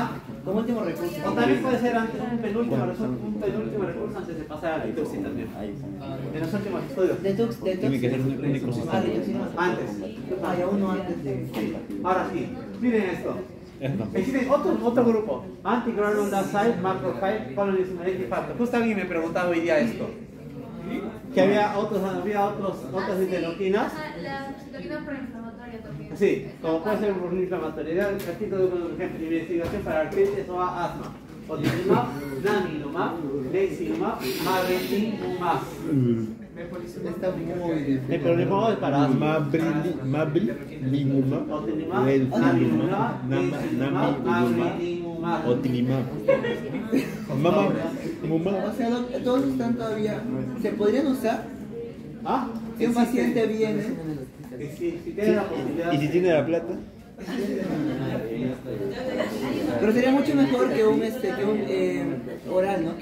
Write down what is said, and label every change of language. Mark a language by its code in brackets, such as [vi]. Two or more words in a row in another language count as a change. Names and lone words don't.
[es] como último recurso. O también puede ser antes un penúltimo recurso antes de pasar a la liturgia también. En los últimos estudios. Tiene que ser un único sistema. Antes. Ya uno antes de. Ahora sí. Miren esto. Existe otro grupo. [en] Anti-granulocyte, macrophage, colonies humanitic factor. [es] Justo alguien me preguntaba hoy día esto. Que había otras interleuquinas. La citoquina proinflamatoria también. Sí, como puede ser una inflamatoria. Aquí te doy un ejemplo de investigación para artritis o asma. Otilimab, naninumab, lexinumab, mavelimumab. Está muy difícil. El problema es para asma. Mabrilimumab, Otilimab, Relfimumab, naninumab, lexinumab, Namilimumab. mavelimumab. Otilimumab. Otilimab. Mamá. Mamá. O sea, todos están todavía. ¿Se podrían usar? ¿Ah? Si un paciente viene. Si tiene la posibilidad. ¿Y si tiene la plata? Pero sería mucho mejor que un oral, ¿no?